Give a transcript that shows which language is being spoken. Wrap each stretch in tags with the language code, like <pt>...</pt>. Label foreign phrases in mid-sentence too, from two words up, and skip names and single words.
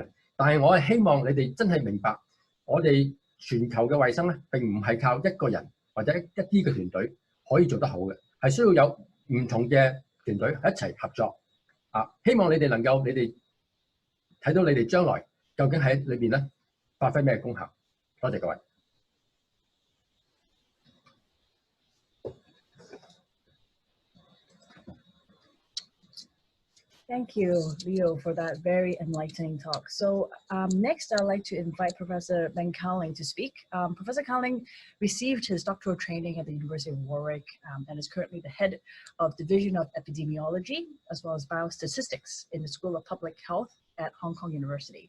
<yue>但係我係希望你哋真係明白，我哋全球嘅衛生咧並唔係靠一個人或者一啲嘅團隊可以做得好嘅，係需要有唔同嘅團隊一齊合作希望你哋能夠，你哋睇到你哋將來究竟喺裏邊咧發揮咩功效。多謝各位。</yue> <en>Thank you, Leo, for that very enlightening talk. So next, I'd like to invite Professor Ben Cowling to speak. Professor Cowling received his doctoral training at the University of Warwick and is currently the head of Division of Epidemiology as well as Biostatistics in the School of Public Health at Hong Kong University.</en>